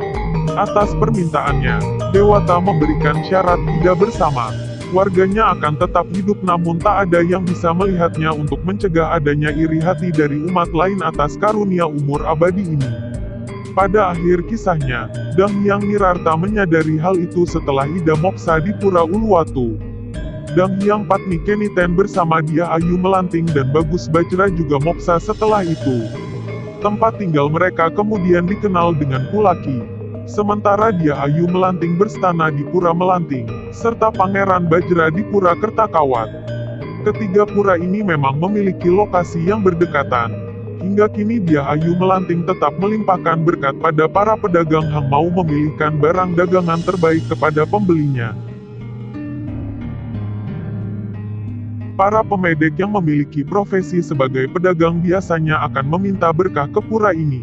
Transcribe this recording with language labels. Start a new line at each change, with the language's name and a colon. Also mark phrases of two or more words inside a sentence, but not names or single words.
Indonesian: Atas permintaannya, Dewata memberikan syarat Ida bersama warganya akan tetap hidup namun tak ada yang bisa melihatnya untuk mencegah adanya iri hati dari umat lain atas karunia umur abadi ini. Pada akhir kisahnya, Dang Hyang Nirarta menyadari hal itu setelah Ida moksa di Pura Uluwatu. Dang Hyang Patni Keniten bersama Dia Ayu Melanting dan Bagus Bajra juga moksa setelah itu. Tempat tinggal mereka kemudian dikenal dengan Pulaki. Sementara Dia Ayu Melanting berstana di Pura Melanting, serta Pangeran Bajra di Pura Kertakawat. Ketiga pura ini memang memiliki lokasi yang berdekatan. Hingga kini Dia Ayu Melanting tetap melimpahkan berkat pada para pedagang yang mau memilihkan barang dagangan terbaik kepada pembelinya. Para pemedek yang memiliki profesi sebagai pedagang biasanya akan meminta berkah ke pura ini.